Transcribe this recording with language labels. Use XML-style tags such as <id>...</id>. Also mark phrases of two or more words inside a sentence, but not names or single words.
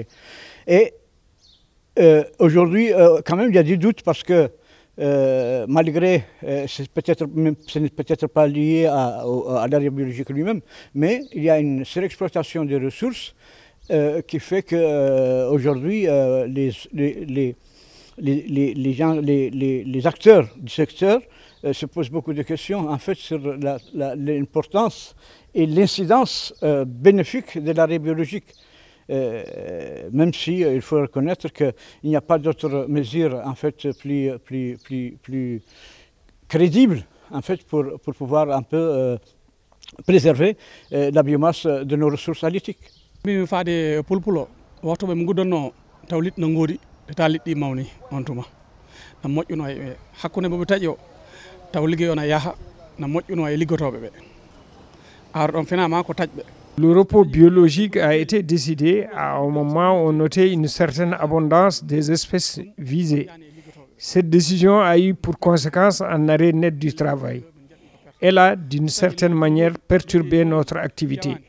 <fr>Et aujourd'hui, quand même, il y a des doutes parce que malgré, ce n'est peut-être pas lié à l'arrêt biologique lui-même, mais il y a une surexploitation des ressources qui fait qu'aujourd'hui, les acteurs du secteur se posent beaucoup de questions en fait sur l'importance et l'incidence bénéfique de l'arrêt biologique. Même si il faut reconnaître qu'il n'y a pas d'autres mesures en fait plus crédibles en fait pour pouvoir un peu préserver la biomasse de nos ressources halieutiques.</fr> <ff>Mi faade pulpulo waxtu ɓe guddanno taw liɗɗi no ngoodi ta liɗɗi mawni on tuma na moƴƴuno e hakkunde ɓe taƴi o taw liggey on a yaha na moƴƴuno e liggotoɓe ɓe ar ɗon finama ko taƴɓe.</ff> <fr>Le repos biologique a été décidé à un moment où on notait une certaine abondance des espèces visées. Cette décision a eu pour conséquence un arrêt net du travail. Elle a, d'une certaine manière, perturbé notre activité.</fr>